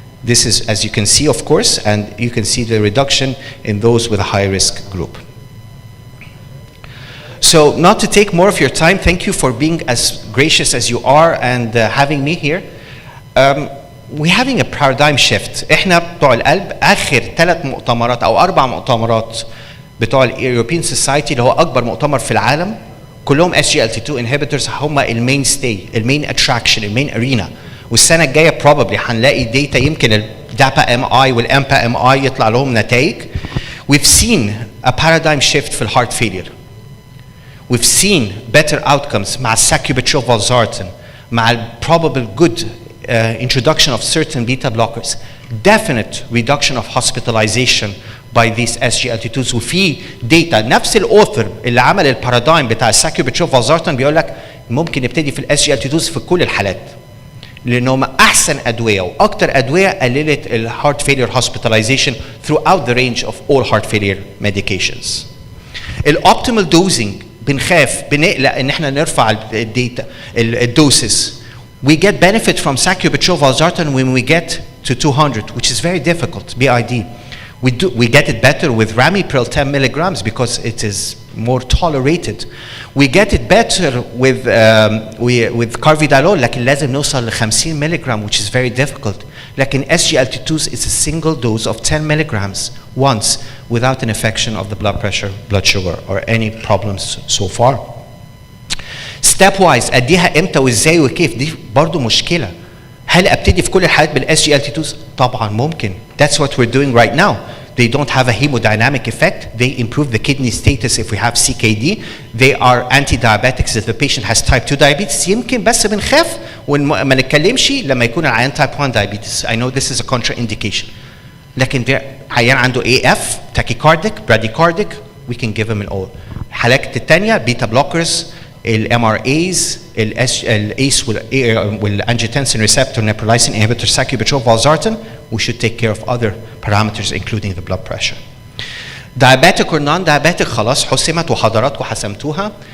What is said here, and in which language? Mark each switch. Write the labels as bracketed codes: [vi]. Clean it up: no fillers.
[en] This is, as you can see, of course, and you can see the reduction in those with a high risk group. So not to take more of your time, thank you for being as gracious as you are and having me here. We're having a paradigm shift. [ar] احنا بتوع القلب اخر 3 مؤتمرات او 4 مؤتمرات بتوع اليوروبيان سوسايتي اللي هو اكبر مؤتمر في العالم كلهم SGLT2 inhibitors هم المين ستي, المين اتراكشن, المين ارينا. والسنه الجايه probably هنلاقي داتا يمكن الدابا ام اي والامبا ام اي يطلع لهم نتائج. [en] We've seen a paradigm shift [ar] في الهارت [en] failure. We've seen better outcomes مع sacubitril valsartan, مع probable good introduction of certain beta blockers, definite reduction of hospitalization by these SGLT2s. [ar] وفي data نفس الاوثر اللي عمل البارادايم بتاع الساكيوبيتشوف فالزارتان بيقول لك ممكن نبتدي في SGLT2s في كل الحالات لانهم احسن ادويه واكثر ادويه قللت الهارت فيلير hospitalization [en] throughout the range of all heart failure medications. [ar] الاوبتيمال دوزنج بنخاف بنقلق ان احنا نرفع الداتا الدوسز. [en] We get benefit from sacubitril valsartan when we get to 200, which is very difficult, BID. We get it better with ramipril 10 milligrams because it is more tolerated. We get it better with carvedilol, [ar] لكن لازم نوصل ل [en] 50 milligram, which is very difficult. لكن SGLT2s is a single dose of 10 milligrams once without an affection of the blood pressure, blood sugar, or any problems so far. Step wise [ar] اديها امتى وازاي وكيف دي برضو مشكله. هل ابتدي في كل الحالات بالاس جي ال تي 2؟ طبعا ممكن. [en] That's what we're doing right now. They don't have a hemodynamic effect. They improve the kidney status if we have CKD. They are anti-diabetics if the patient has type 2 diabetes. [ar] يمكن بس بنخاف وما نتكلمش لما يكون العيان type 1 diabetes. [en] I know this is a contraindication. [ar] لكن عيان عنده [en] AF, tachycardic, bradycardic, we can give him an all. [ar] الحالات الثانيه بيتا بلوكرز [en] الMRAs, الACE والangiotensin receptor neprilysin inhibitor sacubitril valsartan, we should take care of other parameters including the blood pressure. Diabetic or non-diabetic [ar] خلاص حسمت وحضراتكم حسمتوها.